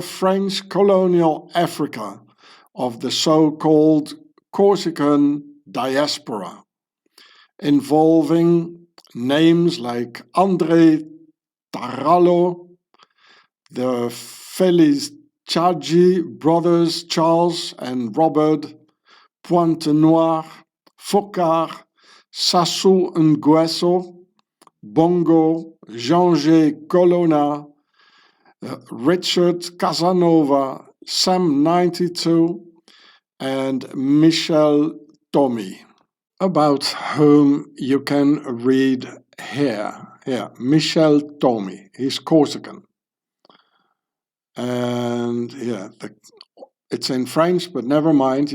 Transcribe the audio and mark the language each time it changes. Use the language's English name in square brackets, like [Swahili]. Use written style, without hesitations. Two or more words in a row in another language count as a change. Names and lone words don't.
[English] French colonial Africa of the so-called Corsican diaspora, involving names like André Tarallo, the Feliciagi brothers Charles and Robert Pointe-Noire, Focard, Sassou Nguesso, Bongo, Jean-G Colonna, Richard Casanova, Sam 92, and Michel Tommy, about whom you can read here. Michel Tommy, he's Corsican. And it's in French, but never mind.